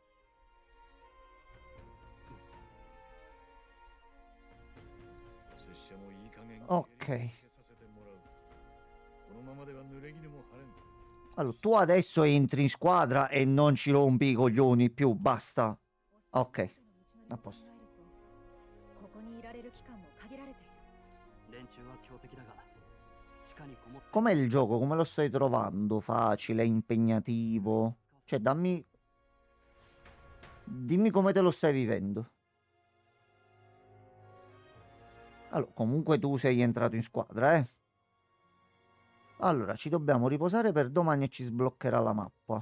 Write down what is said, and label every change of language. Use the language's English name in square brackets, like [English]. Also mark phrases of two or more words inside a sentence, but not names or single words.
[Italian] Ok. Allora, tu adesso entri in squadra e non ci rompi i coglioni più, basta. Ok, a posto. [Japanese] ここにいられる期間も限られている。連中は強敵だが、地下にこもって [Italian] Com'è il gioco? Come lo stai trovando? Facile, impegnativo? Cioè, dammi... Dimmi come te lo stai vivendo. Allora, comunque tu sei entrato in squadra, eh? Allora, ci dobbiamo riposare per domani e ci sbloccherà la mappa.